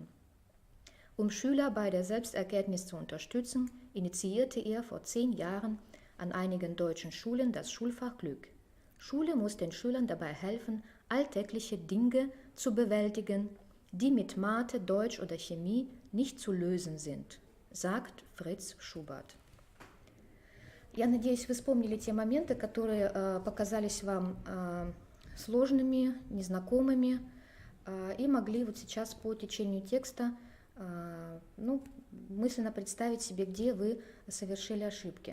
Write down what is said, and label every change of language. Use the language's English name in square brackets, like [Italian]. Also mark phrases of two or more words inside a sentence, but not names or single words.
[German] Um Schüler bei der Selbsterkenntnis zu unterstützen, initiierte er vor 10 Jahren an einigen deutschen Schulen das Schulfach Glück. Schule muss den Schülern dabei helfen, alltägliche Dinge zu bewältigen, die mit Mathe, Deutsch oder Chemie nicht zu lösen sind, sagt Fritz Schubert. [Russian] Я надеюсь, вы вспомнили те моменты, которые показались вам сложными, незнакомыми, и могли вот сейчас по течению текста мысленно представить себе, где вы совершили ошибки.